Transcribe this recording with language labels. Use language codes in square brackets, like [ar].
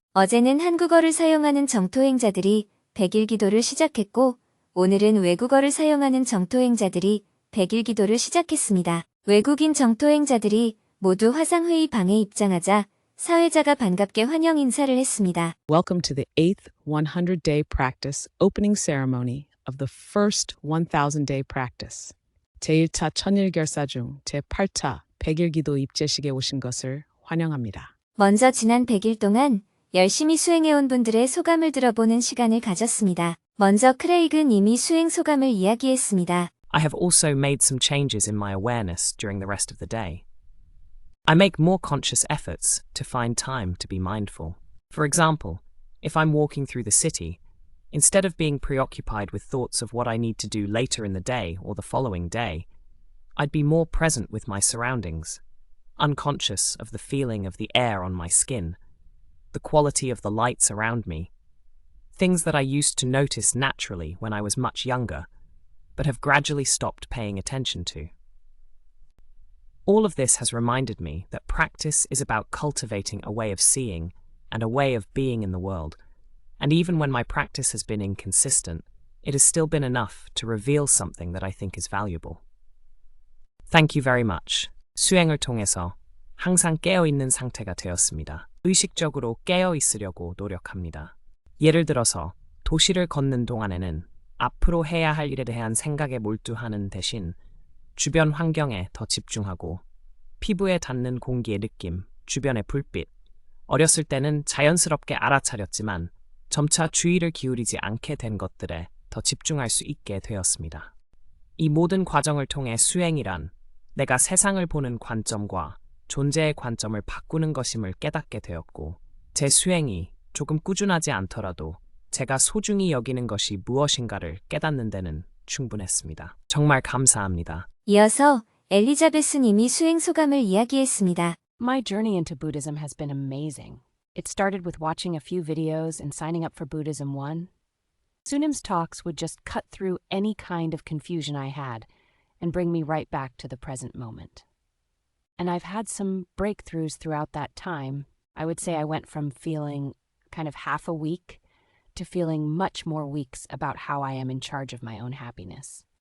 [ko] 어제는 한국어를 사용하는 정토행자들이 100일 기도를 시작했고 오늘은 외국어를 사용하는 정토행자들이 100일 기도를 시작했습니다. 외국인 정토행자들이 모두 화상회의 방에 입장하자 사회자가 반갑게 환영 인사를 했습니다. [en] Welcome to the 8th 100-day practice opening ceremony of the first 1000-day practice. [ko] 제1차 천일결사 중 제8차 100일 기도 입제식에 오신 것을 환영합니다. 먼저 지난 100일 동안 열심히 수행해온 분들의 소감을 들어보는 시간을 가졌습니다. 먼저 크레이그 님이 수행 소감을 이야기했습니다. [en] I have also made some changes in my awareness during the rest of the day. I make more conscious efforts to find time to be mindful. For example, if I'm walking through the city, instead of being preoccupied with thoughts of what I need to do later in the day or the following day, I'd be more present with my surroundings, unconscious of the feeling of the air on my skin, the quality of the lights around me, things that I used to notice naturally when I was much younger, but have gradually stopped paying attention to. All of this has reminded me that practice is about cultivating a way of seeing and a way of being in the world, and even when my practice has been inconsistent, it has still been enough to reveal something that I think is valuable. Thank you very much. [ko] 수행을 통해서 항상 깨어있는 상태가 되었습니다. 의식적으로 깨어있으려고 노력합니다. 예를 들어서 도시를 걷는 동안에는 앞으로 해야 할 일에 대한 생각에 몰두하는 대신 주변 환경에 더 집중하고 피부에 닿는 공기의 느낌, 주변의 불빛, 어렸을 때는 자연스럽게 알아차렸지만 점차 주의를 기울이지 않게 된 것들에 더 집중할 수 있게 되었습니다. 이 모든 과정을 통해 수행이란 내가 세상을 보는 관점과 존재의 관점을 바꾸는 것임을 깨닫게 되었고 제 수행이 조금 꾸준하지 않더라도 제가 소중히 여기는 것이 무엇인가를 깨닫는 데는 충분했습니다. 정말 감사합니다. 이어서 엘리자베스 님이 수행 소감을 이야기했습니다. [en] My journey into Buddhism has been amazing. It started with watching a few videos and signing up for Buddhism One. Sunim's talks would just cut through any kind of confusion I had and bring me right back to the present moment. And I've had some breakthroughs throughout that time. I would say I went from feeling kind of half a week to feeling much more weeks about how I am in charge of my own happiness.